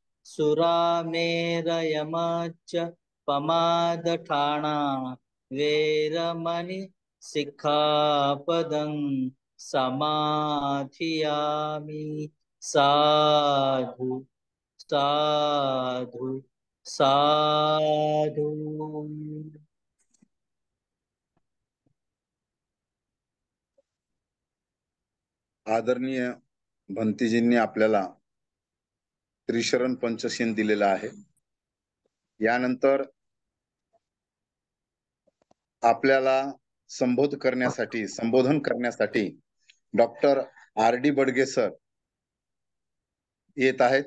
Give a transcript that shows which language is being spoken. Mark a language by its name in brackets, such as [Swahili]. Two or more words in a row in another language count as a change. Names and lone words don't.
[Pali] सुरामेरयमच्च पमादठाना वेरमणि सिक्खापदं समाधियामि। साधु साधु साधु। [Marathi] आदरणीय भंतीजींनी आपल्याला त्रिशरण पंचशील दिलेला आहे। यानंतर आपल्याला संबोधन करण्यासाठी डॉक्टर RD बडगे सर येत आहेत।